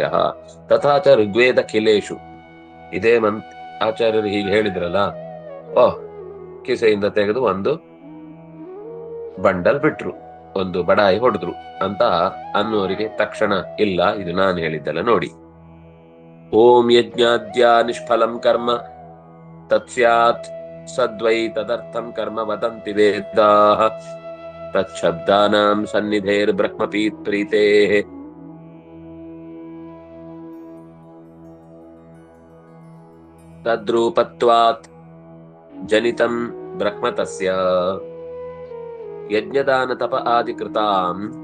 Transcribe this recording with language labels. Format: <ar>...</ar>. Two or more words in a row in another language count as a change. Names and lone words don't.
<sa>ತಥಾಚ ಋಗ್ವೇದ ಖಿಲೇಶು.</sa> <kn>ಇದೇ ಆಚಾರ್ಯರು ಹೀಗೆ ಹೇಳಿದ್ರಲ್ಲ, ಕಿಸೆಯಿಂದ ತೆಗೆದು ಒಂದು ಬಂಡಲ್ ಬಿಟ್ರು, ಒಂದು ಬಡಾಯಿ ಹೊಡೆದ್ರು ಅಂತ ಅನ್ನೋರಿಗೆ ತಕ್ಷಣ ಇಲ್ಲ, ಇದು ನಾನು ಹೇಳಿದ್ದಲ್ಲ ನೋಡಿ.</kn> <sa>ಓಂ ಯಜ್ಞಾದ್ಯ ನಿಷ್ಫಲಂ ಕರ್ಮ ತತ್ಸ್ಯಾತ್ ಸದ್ವೈ ತದರ್ಥಂ ಕರ್ಮ ವದಂತಿ ವೇದಾಃ ತಚ್ಛಬ್ದಾನಾಂ ಸನ್ನಿಧೇರ್ ಬ್ರಹ್ಮಪೀತ್ ಪ್ರೀತೇಃ. ತದ್ರೂಪತ್ವಾತ್ ಜನಿತಂ ಬ್ರಹ್ಮ ತಸ್ಯ ಯಜ್ಞದಾನ ತಪ ಆದಿ ಕೃತಾಂ</sa>